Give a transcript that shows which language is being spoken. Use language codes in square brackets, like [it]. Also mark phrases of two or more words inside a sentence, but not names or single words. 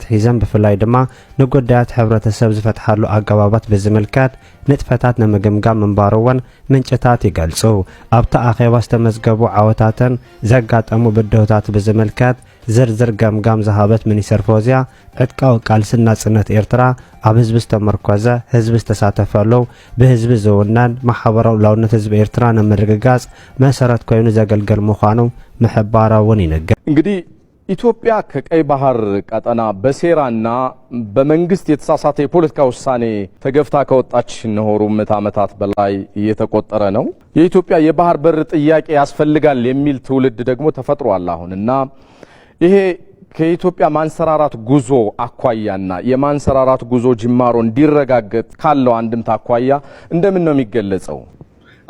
[ti] ሒዘን ብፍላይ ድማ ንጉዳያት ሕብረተሰብ ዝፈትሓሉ ኣገባባት ብዝምልከት ንጥፈታት ንምግምጋም ምንባሩ እውን ምንጭታት ይገልጹ ኣብቲ ኣኼባ ዝተመዝገቡ ዓወታትን ዘጋጠሙ ብድሆታት ብዝምልከት ዝርዝር ገምጋም ዝሃበት ሚኒስተር ፎዚያ ዕጥቃዊ ቃልስን ናጽነት ኤርትራ ኣብ ህዝቢ ዝተመርኮዘ ህዝቢ ዝተሳተፈሉ ብህዝቢ ዝውነን ማሕበራዊ ላውነት ህዝቢ ኤርትራ ንምርግጋጽ መሰረት ኮይኑ ዘገልግል ምዃኑ ምሕባራ እውን ይነገር። [am] እንግዲህ ኢትዮጵያ ከቀይ ባህር ቀጠና በሴራና በመንግስት የተሳሳተ የፖለቲካ ውሳኔ ተገፍታ ከወጣች ነሆሩ ምዕተ ዓመታት በላይ እየተቆጠረ ነው። የኢትዮጵያ የባህር በር ጥያቄ ያስፈልጋል የሚል ትውልድ ደግሞ ተፈጥሯል አሁንና ይሄ ከኢትዮጵያ ማንሰራራት ጉዞ አኳያና የማንሰራራት ጉዞ ጅማሮ እንዲረጋገጥ ካለው አንድምታ አኳያ እንደምን ነው የሚገለጸው?